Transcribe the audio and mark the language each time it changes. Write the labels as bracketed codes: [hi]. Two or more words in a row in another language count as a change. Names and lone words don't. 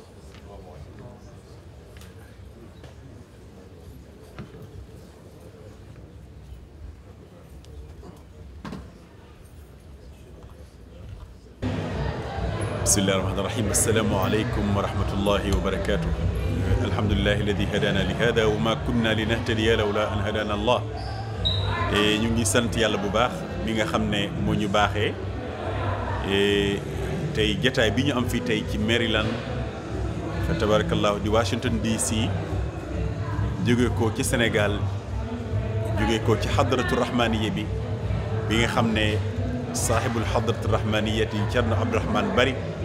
[ar] بسم الله الرحمن الرحيم. السلام عليكم ورحمة الله وبركاته. الحمد لله الذي هدانا لهذا وما كنا لنهتدي لولا أن هدانا الله. [wo] ñu ngi sant yàlla bu baax bi nga xam ne moo ñu baaxee tey jataay bi ñu am fii tey ci Maryland fa tabarakallahu di Washington DC jóge ko ci Sénégal jóge ko ci [ar] حضرة رحمانية [wo] bi nga xam ne [ar] صاحب الحضرة الرحمانية [wo] Cerno Abdourahmane Bari